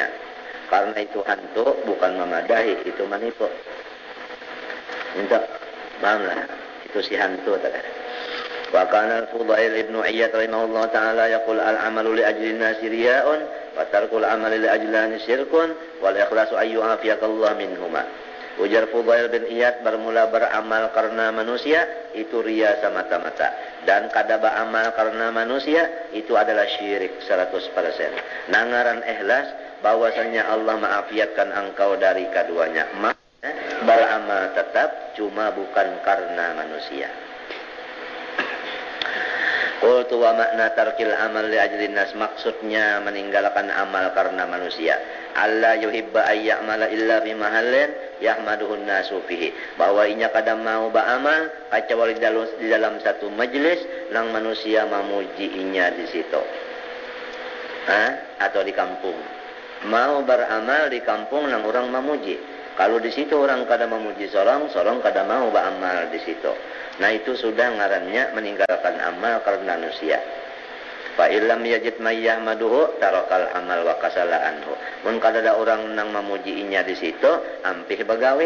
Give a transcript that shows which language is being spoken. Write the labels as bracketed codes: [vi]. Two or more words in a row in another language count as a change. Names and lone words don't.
[bjn] Karena itu hantu bukan memadahi, itu menipu. Minta maaflah, itu si hantu tadi. [ar] وكان الفضيل بن عياض رحمه الله تعالى يقول العمل لأجل الناس رياء وترك العمل لأجل أن شرك والإخلاص أي عافاك الله منهما. [bjn] Ujar Fudail bin Iyad, bermula beramal karena manusia itu ria semata-mata, dan kada beramal karena manusia itu adalah syirik 100%. Nangaran ikhlas bahwasanya Allah maafiatkan engkau dari keduanya. Beramal tetap, cuma bukan karena manusia. [ar] قلت ومعنى ترك العمل لأجل الناس, [bjn] maksudnya meninggalkan amal karena manusia. [ar] الله يحب أن يعمل إلا في محل يحمده الناس فيه, [bjn] bahwa inya kada mau beramal kecuali di dalam satu majlis nang manusia memuji inya di situ. Atau di kampung. Mau beramal di kampung nang orang memuji. Kalau di situ orang kada memuji sorong kada mau beramal di situ. Nah itu sudah ngarannya meninggalkan amal karena manusia. [ar] فإن لم يجد من يحمده ترك العمل وكسل عنه. [bjn] Mun kada ada orang nang memujiinya di situ, ampih bagawe